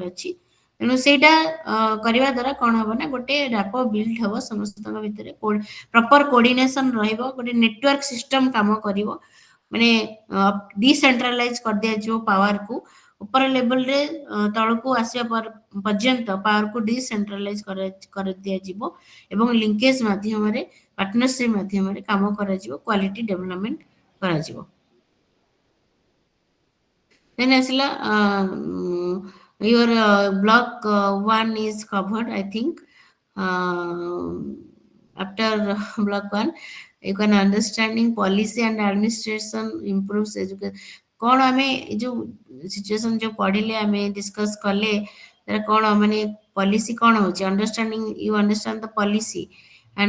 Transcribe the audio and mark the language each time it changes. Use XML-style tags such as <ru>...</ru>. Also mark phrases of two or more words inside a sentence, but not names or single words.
<or>ଅଛି ତେଣୁ ସେଇଟା କରିବା ଦ୍ୱାରା କଣ ହବ ନା ଗୋଟେ</or> <en>rapport build</en> <or>ହବ ସମସ୍ତଙ୍କ ଭିତରେ</or> <en>proper coordination</en> <or>ରହିବ ଗୋଟେ</or> <en>network system</en> <or>କାମ କରିବ ମାନେ ଡିସେଣ୍ଟ୍ରାଲାଇଜ କରିଦିଆଯିବ ପାୱାରକୁ ଉପର ଲେଭେଲରେ ତଳକୁ ଆସିବା ପର୍ଯ୍ୟନ୍ତ ପାୱାରକୁ ଡିସେଣ୍ଟ୍ରାଲାଇଜ କରିଦିଆଯିବ ଏବଂ ଲିଙ୍କେଜ ମାଧ୍ୟମରେ ପାର୍ଟନରସିପ ମାଧ୍ୟମରେ କାମ କରାଯିବ</or> <en>quality development</en> <or>କରାଯିବ</or> <en>then ଆସିଲା your block 1 is covered I think after block 1 you can understanding policy and administration improves education</en> <or>କଣ ଆମେ ଏ ଯୋଉ ସିଚୁଏସନ ଯୋଉ ପଢିଲେ ଆମେ ଡିସ୍କସ କଲେ ତାର କଣ ମାନେ ପଲିସି କଣ ହଉଛି</or> <en>understanding you understand the policy and</en>